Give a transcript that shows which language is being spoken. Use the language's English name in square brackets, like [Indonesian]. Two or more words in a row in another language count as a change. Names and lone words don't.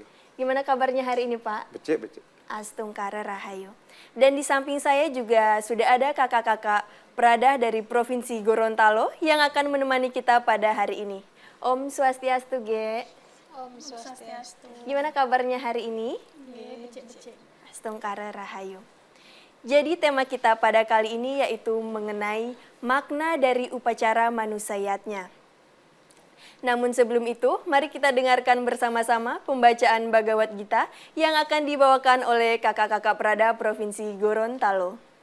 [Indonesian] Gimana kabarnya hari ini Pak? Becek. [Balinese] Astungkara Rahayu. [Indonesian] Dan di samping saya juga sudah ada kakak-kakak Prada dari Provinsi Gorontalo yang akan menemani kita pada hari ini. [Balinese] Om Swastiastu, Ge. Om Swastiastu. [Indonesian] Gimana kabarnya hari ini? Becek. [Balinese] Astungkara Rahayu. [Indonesian] Jadi tema kita pada kali ini yaitu mengenai makna dari upacara manusayatnya. Namun sebelum itu, mari kita dengarkan bersama-sama pembacaan Bhagavad Gita yang akan dibawakan oleh kakak-kakak Prada Provinsi Gorontalo.